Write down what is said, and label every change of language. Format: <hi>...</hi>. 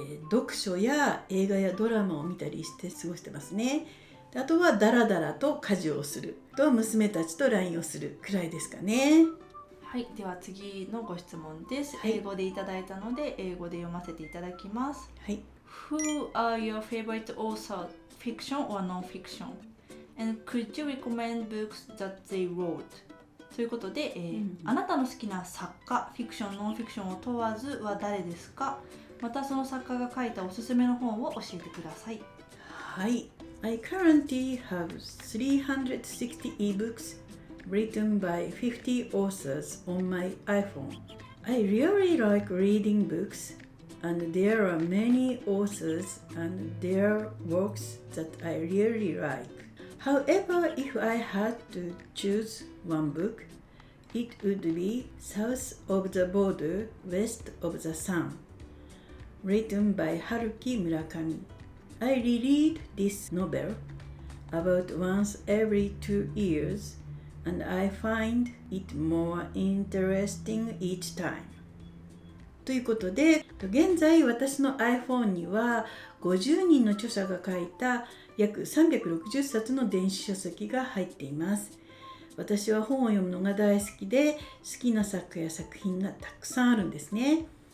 <ja>読書や映画やドラマを見たりして過ごしてますね。あとはダラダラと家事をすると娘たちと LINE をするくらいですかね。はい、では次のご質問です。はい、英語でいただいたので英語で読ませていただきます。はい。</ja> <en>Who are your favorite authors, fiction or non-fiction? And could you recommend books that they wrote?</en> <ja>ということで、あなたの好きな作家、フィクション、ノンフィクションを問わずは誰ですか？またその作家が書いたおすすめの本を教えてください。はい。</ja> <en>I currently have 360 ebooks written by 50 authors on my iPhone. I really like reading books, and there are many authors and their works that I really like. However, if I had to choose one book, it would be South of the Border, West of the Sun, written by Haruki Murakami. I reread this novel about once every 2 years, and I find it more interesting each time.</en> <ja>ということで、現在私の iPhone には50人の著者が書いた約360冊の電子書籍が入っています。私は本を読むのが大好きで、好きな作家や作品がたくさんあるんですね。</ja>